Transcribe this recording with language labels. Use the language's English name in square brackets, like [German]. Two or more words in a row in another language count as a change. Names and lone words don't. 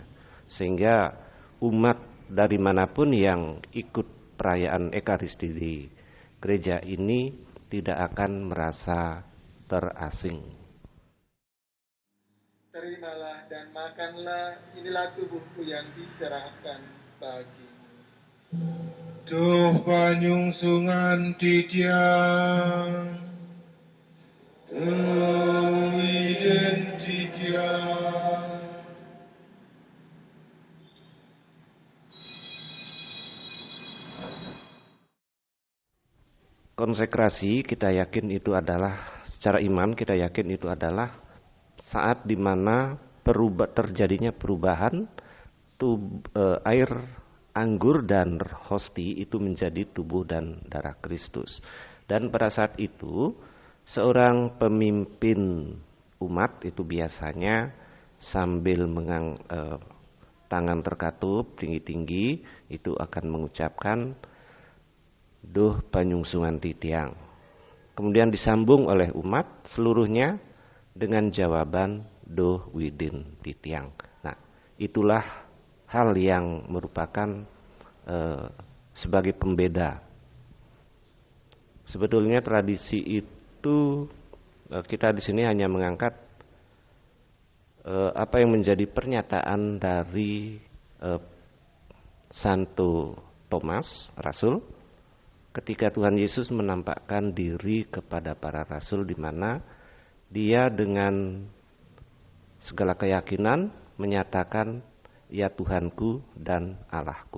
[Indonesian] Sehingga umat dari manapun yang ikut perayaan Ekaristi di gereja ini tidak akan merasa terasing. Terimalah dan makanlah, inilah tubuhku yang diserahkan bagimu. [Balinese] Duh panyungsungan titiang, duh widen titiang. [Indonesian] Konsekrasi kita yakin itu adalah, secara iman kita yakin itu adalah saat dimana terjadinya perubahan air anggur dan hosti itu menjadi tubuh dan darah Kristus. Dan pada saat itu seorang pemimpin umat itu biasanya sambil tangan terkatup tinggi-tinggi itu akan mengucapkan [Balinese] Duh panyungsungan titiang. [Indonesian] Kemudian disambung oleh umat seluruhnya dengan jawaban [Balinese] Duh widin titiang. [Indonesian] Nah, itulah hal yang merupakan sebagai pembeda. Sebetulnya tradisi itu kita di sini hanya mengangkat apa yang menjadi pernyataan dari Santo Thomas Rasul ketika Tuhan Yesus menampakkan diri kepada para rasul, di mana dia dengan segala keyakinan menyatakan, ya Tuhanku dan Allahku.